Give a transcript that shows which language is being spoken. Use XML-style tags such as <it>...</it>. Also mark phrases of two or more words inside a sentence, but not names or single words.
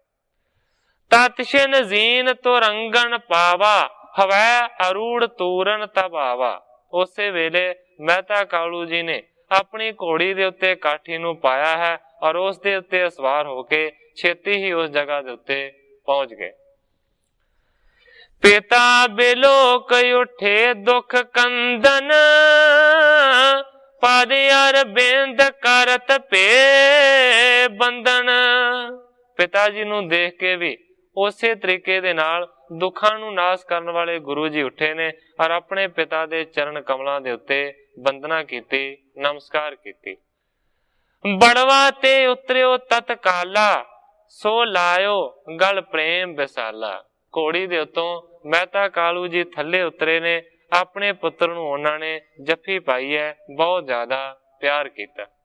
<bra>तत्शिन जीन तो रंगन पावा, हवै अरूढ़ तूरन तबावा।</bra> <pa>ਉਸੇ ਵੇਲੇ ਮਹਿਤਾ ਕਾਲੂ ਜੀ ਨੇ ਅਪਣੀ ਘੋੜੀ ਦੇ ਉੱਤੇ ਕਾਠੀ ਨੂੰ ਪਾਇਆ ਹੈ ਔਰ ਉਸ ਦੇ ਉੱਤੇ ਸਵਾਰ ਹੋ ਕੇ ਛੇਤੀ ਹੀ ਉਸ ਜਗ੍ਹਾ ਦੇ ਉੱਤੇ ਪਹੁੰਚ ਗਏ।</pa> <bra>पिता बिलोक उठे दुख कंदन, पद अरबिंद करत पे बंधन।</bra> <pa>ਪਿਤਾ ਜੀ ਨੂੰ ਦੇਖ ਕੇ ਭੀ ਉਸੇ ਤਰੀਕੇ ਦੇ ਨਾਲ ਦੁੱਖਾਂ ਨੂੰ ਨਾਸ਼ ਕਰਨ ਵਾਲੇ ਗੁਰੂ ਜੀ ਉਠੇ ਨੇ ਔਰ ਅਪਣੇ ਪਿਤਾ ਦੇ ਚਰਣ ਕਮਲਾਂ ਦੇ ਉੱਤੇ ਵੰਦਨਾ ਕੀਤੀ, ਨਮਸਕਾਰ ਕੀਤੀ।</pa> <bra>बड़वा ते उतरियो तत्काला, सो लायो गल प्रेम विसाला।</bra> <pa>ਘੋੜੀ ਦੇ ਉੱਤੋਂ ਮਹਿਤਾ ਕਾਲੂ ਜੀ ਥੱਲੇ ਉਤਰੇ ਨੇ, ਅਪਣੇ ਪੁੱਤਰ ਨੂੰ ਉਨ੍ਹਾਂ ਨੇ ਜੱਫੀ ਪਾਈ ਹੈ, ਬਹੁਤ ਜ਼ਿਆਦਾ ਪਿਆਰ ਕੀਤਾ।</pa>